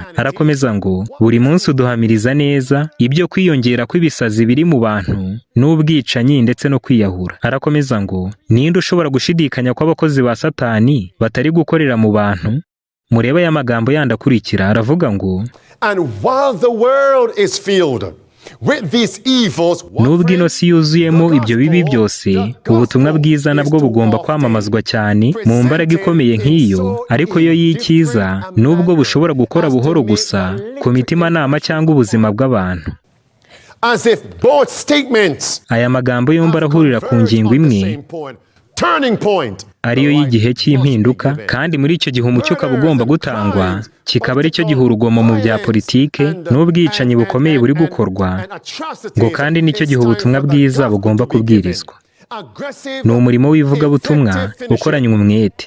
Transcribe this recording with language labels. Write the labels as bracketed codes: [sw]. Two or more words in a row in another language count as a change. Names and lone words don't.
[rw] Arakomeza ngo buri munsi uduhamiriza neza ibyo kwiyongera kw'ibisazi biri mu bantu n'ubwicanyi ndetse no kwiyahura. Arakomeza ngo ninde ushobora gushidikanya ko abakozi ba Satani batari gukorera mu bantu? Mureba aya magambo yandi akurikira, aravuga ngo [en] and while the world is filled with these evils, [rw] nubwo ino si yuzuyemo ibyo bibi byose, ubutumwa bwiza nabwo bugomba kwamamazwa cyane mu mbaraga ikomeye nk'iyo, ariko yo y'icyiza nubwo bushobora gukora buhoro gusa ku mitimanama cyangwa ubuzima bw'abantu. [en] as if both statements [rw] Aya magambo yombi arahurira ku ngingo imwe, [en] turning point, [rw] ariyo y'igihe cy'impinduka, kandi muri icyo gihe umucyo ukaba ugomba gutangwa, kikaba ari cyo gihe urugomo mu bya politike n'ubwicanyi bukomeye buri gukorwa, ngo kandi nicyo gihe ubutumwa bwiza bugomba kubwirizwa. Ni umurimo w'ivugabutumwa ukoranywe umwete.